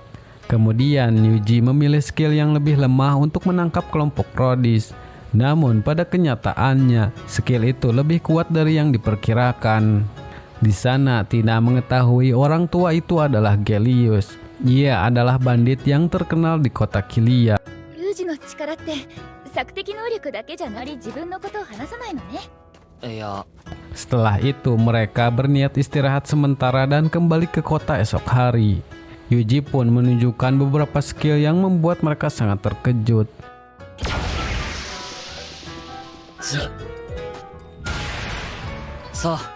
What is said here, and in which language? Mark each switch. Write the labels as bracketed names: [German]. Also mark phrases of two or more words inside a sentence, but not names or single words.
[Indonesian] Kemudian Yuji memilih skill yang lebih lemah untuk menangkap kelompok Rhodes. Namun pada kenyataannya, skill itu lebih kuat dari yang diperkirakan. Di sana Tina mengetahui orang tua itu adalah Gellius. Ia adalah bandit yang terkenal di kota Kilia. [Japanese] ルージュの力って索敵能力だけじゃなり自分のことを話さないのね。いや、 [Indonesian] Setelah itu mereka berniat istirahat sementara dan kembali ke kota esok hari. Yuji pun menunjukkan beberapa skill yang membuat mereka sangat terkejut. Sa,